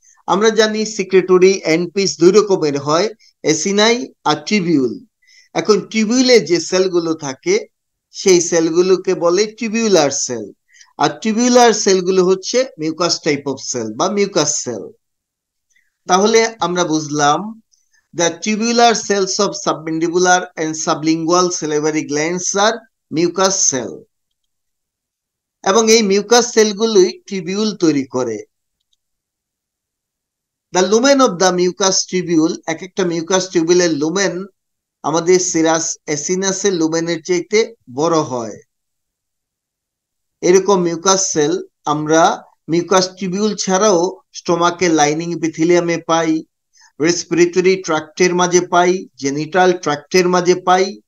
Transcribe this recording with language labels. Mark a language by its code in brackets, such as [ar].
[bn] আমরা জানি সিক্রেটরি এন্ডপিস দুই রকমের হয়, অ্যাসিনাই আর টিবিউল। এখন টিবিউলে যে সেলগুলো থাকে সেই সেলগুলোকে বলে টিবিউলার সেল, আর টিবিউলার সেলগুলো হচ্ছে মিউকাস টাইপ অফ সেল বা মিউকাস সেল। তাহলে আমরা বুঝলাম [en] the tubular cells of submandibular and sublingual salivary glands are mucus cell, [bn] এবং এই মিউকাস সেলগুলোই টিবিউল তৈরি করে। [en] the lumen of the mucous tubule, [bn] এক একটা মিউকাস টিবিউলের লুমেন আমাদের সিরাস অ্যাসিনাসের লুমেনের চাইতে বড় হয়। এরকম মিউকাস সেল আমরা মিউকাস টিবিউল ছাড়াও স্টোমাকের লাইনিং এপিথেলিয়ামে পাই, রেসপিরেটরি ট্র্যাক্টের মাঝে পাই, জেনিটাল ট্র্যাক্টের মাঝে পাই।